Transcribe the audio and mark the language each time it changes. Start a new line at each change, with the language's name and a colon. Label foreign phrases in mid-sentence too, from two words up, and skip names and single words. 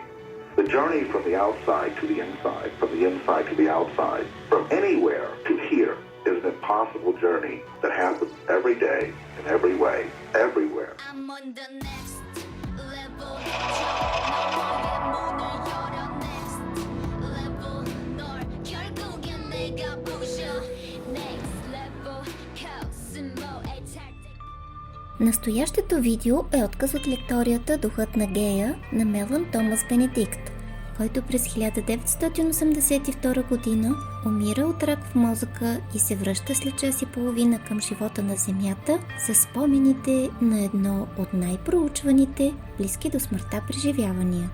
English: The journey from the outside to the inside, from the inside to the outside, from anywhere to here is an impossible journey that happens every day, in every way, everywhere. I'm on the next level.
Korean: 결국엔 내가 부셔.
English: Next level. Cosmo attack.
Bulgarian: Настоящето видео е отказ от лекторията "Духът на гея" на Мелан Томас Бенедикт, който през 1982 година умира от рак в мозъка и се връща след час и половина към живота на Земята със спомените на едно от най-проучваните близки до смъртта преживявания.